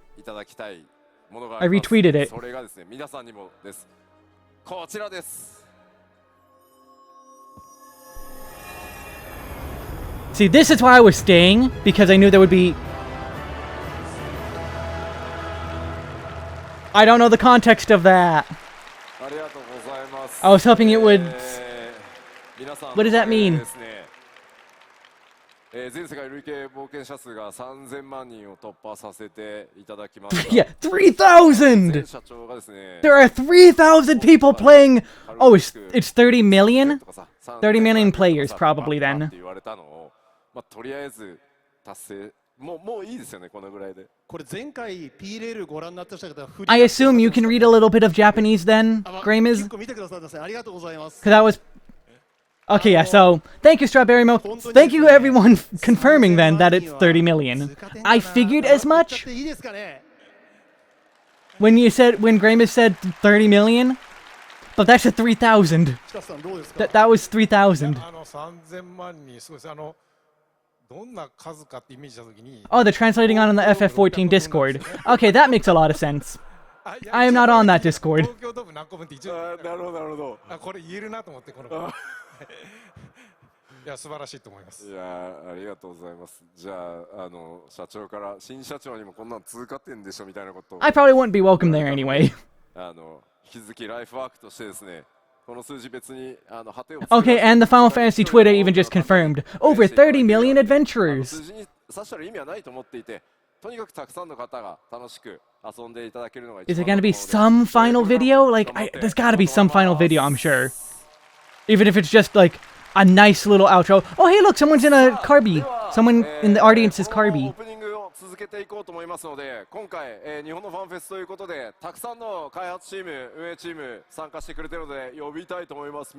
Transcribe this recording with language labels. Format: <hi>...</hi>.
<ja>いただきたいものがあ</ja> <en>I</en> <ja>ります。</ja> <en>retweeted it.</en> <ja>それがですね皆さんにもですこちらです。</ja> <en>See, this is why I was staying, because I knew there would be... I don't know the context of that.</en> <ja>ありがとうございます。</ja> <en>I was hoping it would...</en> <ja>皆さん</ja> <en>What does that mean?</en> <ja>ですね全世界累計冒険者数が3000万人を突破させていただきました。</ja> <en>Yeah, 3,000!</en> <ja>社長がですね</ja> <en>There are 3,000 people playing... Oh, it's 30 million? 30 million players, probably, then.</en> <ja>って言われたのをまあとりあえず達成もういいですよねこのぐらいで。これ前回 P レールご覧になった方々</ja> <en>I assume you can read a little bit of Japanese then, Gramus?</en> <ja>結構見てくださったんですね。ありがとうございます。</ja> <en>Because that was... Okay, yeah, so thank you, Strawberry Milk. Thank you, everyone, confirming then that it's 30 million. I figured as much. When Gramus said 30 million, but that's a 3,000. That was 3,000.</en> <ja>3000万人すごいです。どんな数かってイメージしたときに</ja> <en>Oh, they're translating on the FF14 Discord. Okay, that makes a lot of sense. I am not on that Discord.</en> <ja>東京ドーム何個分って一応なるほどなるほど。これ言えるなと思ってこのいや素晴らしいと思います。いやありがとうございます。じゃあ社長から新社長にもこんなの通過点でしょみたいなことを</ja> <en>I probably wouldn't be welcome there anyway.</en> <ja>引き続きライフワークとしてですねこの数字別に果てを</ja> <en>Okay, and the Final Fantasy Twitter even just confirmed over 30 million adventurers.</en> <ja>数字に刺したら意味はないと思っていてとにかくたくさんの方が楽しく遊んでいただけるのが</ja> <en>Is it gonna be some final video? Like, there's gotta be some final video, I'm sure. Even if it's just like a nice little outro. Oh, hey, look, someone's in a Carby. Someone in the audience is Carby.</en> <ja>オープニングを続けていこうと思いますので、今回、日本のファンフェスということでたくさんの開発チーム、運営チーム参加してくれてるので呼びたいと思います。</ja>